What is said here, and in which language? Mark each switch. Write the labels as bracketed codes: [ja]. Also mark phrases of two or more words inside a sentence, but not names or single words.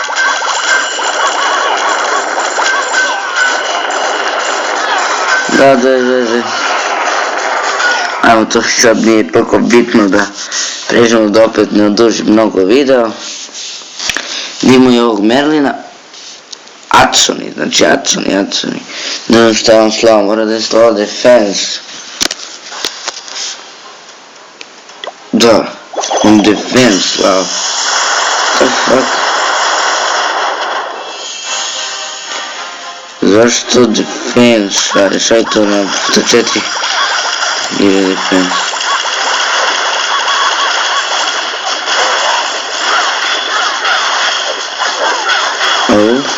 [sr] Da, odvežaj. Ajmo, to sad nije toliko bitno da pređemo da opet ne oduži mnogo video. Imamo i ovog Merlina. Atsoni, znači Atsoni. Ne znam šta vam slava, mora da je slava defense. Da. [en] On defense, wow. What the fuck? [sr] Zašto defense, šare, šta je to na 4? Nije defense. Ovo?